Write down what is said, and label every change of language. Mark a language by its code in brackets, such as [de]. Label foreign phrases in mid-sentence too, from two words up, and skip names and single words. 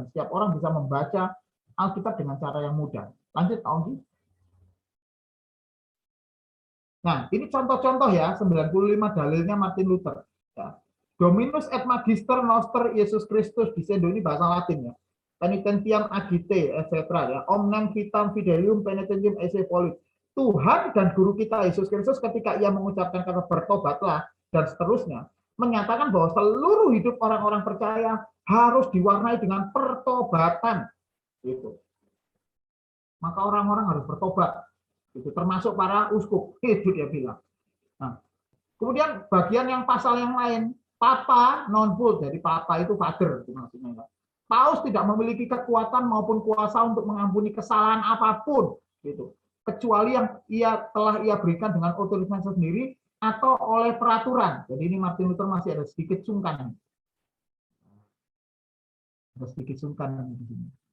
[id] Setiap orang bisa membaca Alkitab dengan cara yang mudah. Lanjut, Pak Onggi. Nah, ini contoh-contoh ya 95 dalilnya Martin Luther. Ya. [la] Dominus et Magister Noster Yesus Kristus, [id] di ini bahasa Latin ya. [la] Penitentiam agite, etc. ya. Omnem vitam fidelium penitentium esse volit. [id] Tuhan dan guru kita Yesus Kristus ketika ia mengucapkan kata bertobatlah dan seterusnya, menyatakan bahwa seluruh hidup orang-orang percaya harus diwarnai dengan pertobatan. Gitu. Maka orang-orang harus bertobat. Itu termasuk para uskup. Itu dia bilang. Nah, kemudian bagian yang pasal yang lain, [la] Papa non vult, [id] jadi Papa itu father maksudnya. Paus tidak memiliki kekuatan maupun kuasa untuk mengampuni kesalahan apapun, gitu. Kecuali yang telah ia berikan dengan otoritasnya sendiri atau oleh peraturan. Jadi ini Martin Luther masih ada sedikit sungkan. Ada sedikit sungkan di sini.